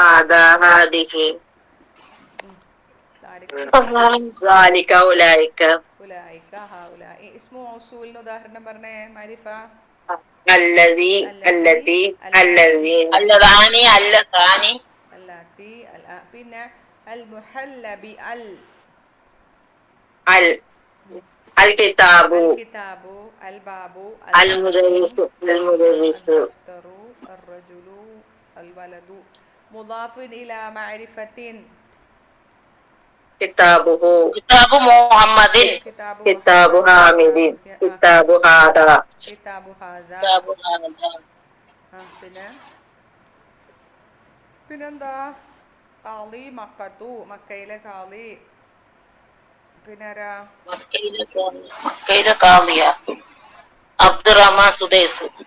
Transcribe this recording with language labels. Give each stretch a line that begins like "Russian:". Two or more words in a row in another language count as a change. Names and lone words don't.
Arabic: ذلك، أولئك, هؤلاء. اسم موصول
Malayalam: ഉദാഹരണം പറഞ്ഞേ.
Arabic: മാരിഫ الذي، اللذان, അല്ലാത്തി. പിന്നെ المحلى ب ال, الكتاب الباب المدرس الدفتر الرجل الولد. مضاف إلى معرفة. كتابه، كتاب محمد، كتاب حامد، كتاب هذا.
Malayalam: പിന്നെന്താ?
Arabic: قاضي مكة,
Malayalam: മക്കയിലെ ഖാളി. പിന്നെ ആരാ? മക്കയിലെ ഖാളിയ അബ്ദുറഹ്മാൻ സുദൈസ്.